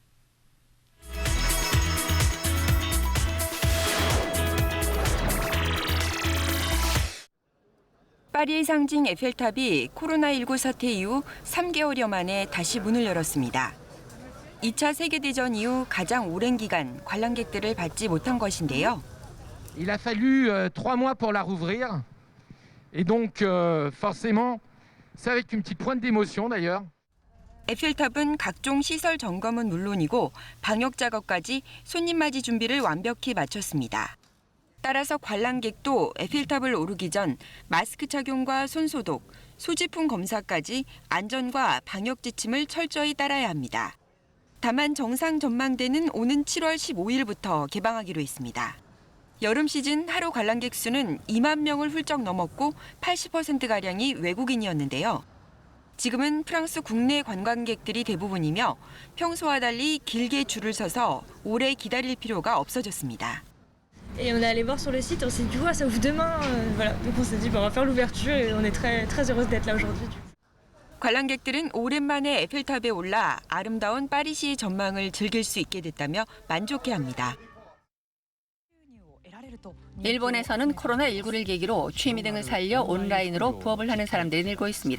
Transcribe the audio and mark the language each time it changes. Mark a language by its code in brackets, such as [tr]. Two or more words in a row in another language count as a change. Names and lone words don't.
[ko] 파리의 상징 에펠탑이 코로나19 사태 이후 3개월여 만에 다시 문을 열었습니다. 2차 세계대전 이후 가장 오랜 기간 관람객들을 받지 못한 것인데요. [fr] Il a fallu 3 mois pour la rouvrir. Et donc forcément, c'est avec une petite pointe d'émotion d'ailleurs. [ko] 에펠탑은 각종 시설 점검은 물론이고 방역 작업까지 손님 맞이 준비를 완벽히 마쳤습니다. 따라서 관람객도 에펠탑을 오르기 전 마스크 착용과 손소독, 소지품 검사까지 안전과 방역 지침을 철저히 따라야 합니다. 다만 정상 전망대는 오는 7월 15일부터 개방하기로 했습니다. 여름 시즌 하루 관람객 수는 2만 명을 훌쩍 넘었고 80%가량이 외국인이었는데요. 지금은 프랑스 국내 관광객들이 대부분이며 평소와 달리 길게 줄을 서서 오래 기다릴 필요가 없어졌습니다. [fr] Et on est allé voir sur le site, on s'est dit ouais, ça ouvre demain, voilà. Donc on s'est dit on va faire l'ouverture et on est très heureuse d'être là aujourd'hui. [ko] 관람객들은 오랜만에 에펠탑에 올라 아름다운 파리시의 전망을 즐길 수 있게 됐다며 만족해합니다. 일본에서는 코로나19를 계기로 취미 등을 살려 온라인으로 부업을 하는 사람들이 늘고 있습니다.